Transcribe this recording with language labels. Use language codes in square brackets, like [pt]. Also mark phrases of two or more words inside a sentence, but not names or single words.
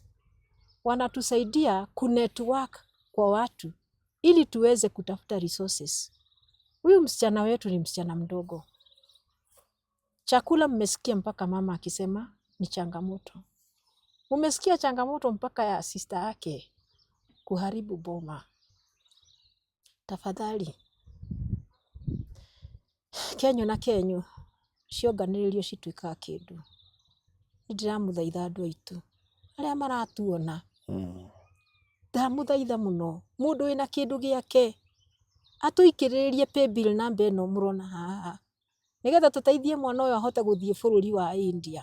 [sw] Wanatusaidia kunetwork kwa watu ili tuweze kutafuta resources. Huyu msichana wetu ni msichana mdogo. Chakula mmesikia mpaka mama akisema ni changamoto. Umesikia changamoto mpaka ya sister yake kuharibu boma. Tafadhali, [ki] Kenyo na Kenyo cionganĩrĩrio cituĩkaga kĩndũ. Nĩndĩramũthaitha andũ aitũ arĩa maratuona, ndamũthaitha mũno, mũndũ wĩna kĩndũ gĩake atũikĩrĩrie paybill namba ĩno mũrona haha, nĩgetha tũteithie mwana ũyũ ahote gũthiĩ bũrũri wa India.